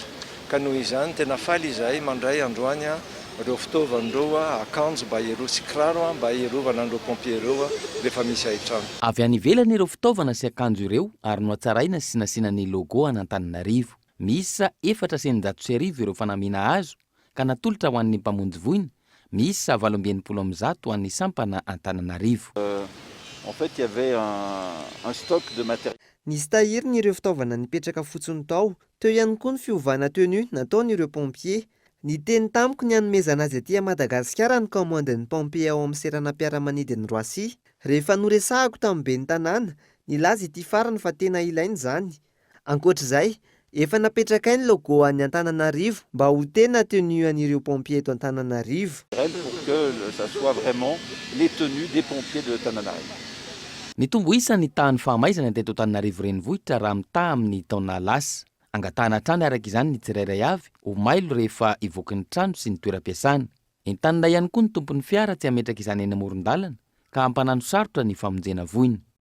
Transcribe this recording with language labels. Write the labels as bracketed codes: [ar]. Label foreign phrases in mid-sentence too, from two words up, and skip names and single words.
[mg] Ka noho izany tena faly izahay mandray androany ireo fitaovan'ireo akanjo mba hieroa sy kiraro mba hierovana an'ireo pompier ireo rehefa misy aitrano. Avy any ivelany ireo fitaovana sy akanjo ireo ary noatsaraina sy nasiana ny logo an'Antananarivo. Misy 410 ireo fanamina azo ka natolotra ho an'ny mpamonjy voina. Misy 720 ho an'ny sampana Antananarivo. [fr] En fait, il y avait un stock de matériel. [mg] Nisy tahiriny ireo fitaovana nipetraka fotsiny tao, teo ihany koa ny fiovana tenue nataon'ireo pompier. Ny teny tamiko ny hanomezana azy aty Madagasikara ny commandin'ny pompier ao amin'ny seranam-piaramanidy ny Roissy. Rehefa noresahako tamin'ny ben'ny tanàna, nilaza ity farany fa tena ilainy zany. Ankoatr'izay, efa napetraka ny logo any Antananarivo mba ho tena tenue an'ireo pompier eto Antananarivo. [fr] Pour que ça soit vraiment les tenues des pompiers de Tananarivo. [mg] Ny tombo isa ny tahan'ny fahamaizana teto Antananarivo renivohitra raha mitaha amin'ny taona lasa. Angatahana trano araka izany ny tsirairay avy, ho mailo rehefa ivoaky ny trano sy ny toeram-piasana. Entanina ihany koa ny tompon'ny fiara tsy hametraka izany eny amoron-dalana ka hampanano sarotra ny famonjena voina.